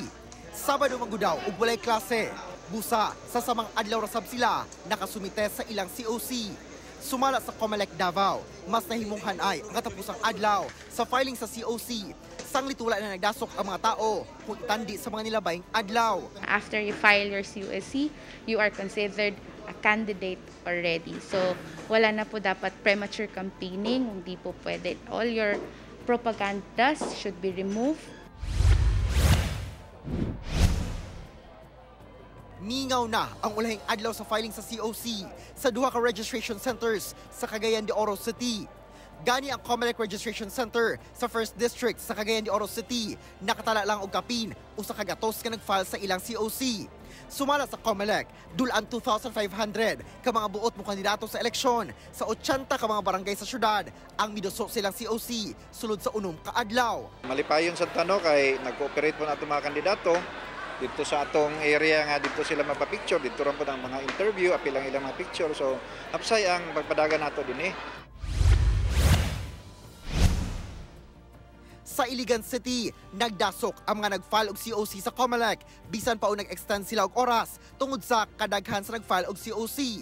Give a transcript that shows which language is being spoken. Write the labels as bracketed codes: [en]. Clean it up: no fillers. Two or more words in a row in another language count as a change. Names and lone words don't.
[ceb] Sabado magudaw ug walay klase. Busa sa samang adlaw rasab sila nakasumite sa ilang COC. Sumala sa Comelec Davao, mas nahimunghan ay ang katapusang adlaw sa filing sa COC. Sanglit wala na nagdasok ang mga tao kung tandi sa mga nilabayng adlaw. [en] After you file your COC, you are considered a candidate already. [tl] So wala na po dapat [en] premature campaigning, [tl] hindi po pwede. [en] All your propagandas should be removed. [ceb] Mingaw na ang ulahing adlaw sa filing sa COC sa duha ka registration centers sa Cagayan de Oro City. Gani ang Comelec Registration Center sa 1st District sa Cagayan de Oro City, nakatala lang og kapin usa ka gatos ka nagfile sa ilang COC. Sumala sa Comelec, dulan 2,500 ka mga buot mo kandidato sa eleksyon sa 80 ka mga barangay sa syudad ang miduso silang COC sulod sa unom ka adlaw. Malipayon sa tanong kay nag-cooperate po na itong mga kandidato dito sa atong area nga dito sila mapapicture, [tl] dito rin po ng mga interview, [ceb] apilang ilang mga picture. So, hapsay ang pagpadagan nato din eh. Sa Iligan City, nagdasok ang mga nag-file og COC sa Comelec, bisan pa o nag-extend sila og oras tungod sa kadaghan sa nag-file og COC.